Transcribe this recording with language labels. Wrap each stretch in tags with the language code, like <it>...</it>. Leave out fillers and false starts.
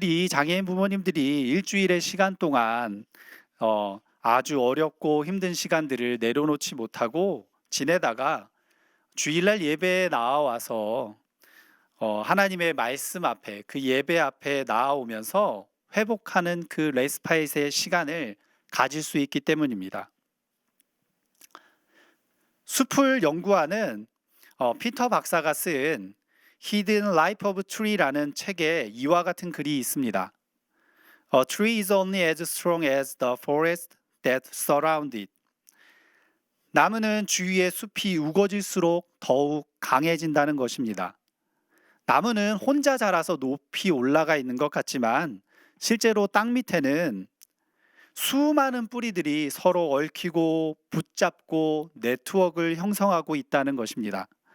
<ko>장애인 부모님들이 일주일의 시간 동안 아주 어렵고 힘든 시간들을 내려놓지 못하고 지내다가 주일날 예배에 나와서 하나님의 말씀 앞에, 그 예배 앞에 나아오면서 회복하는 그 레스파이트의 시간을 가질 수 있기 때문입니다. 숲을 연구하는 피터 박사가 쓴 Hidden Life of Tree라는 책에 이와 같은 글이 있습니다.</ko> <en>A tree is only as strong as the forest that surrounds it.</en> <ko>나무는 주위의 숲이 우거질수록 더욱 강해진다는 것입니다. 나무는 혼자 자라서 높이 올라가 있는 것 같지만 실제로 땅 밑에는 수많은 뿌리들이 서로 얽히고 붙잡고 네트워크를 형성하고 있다는 것입니다.</ko>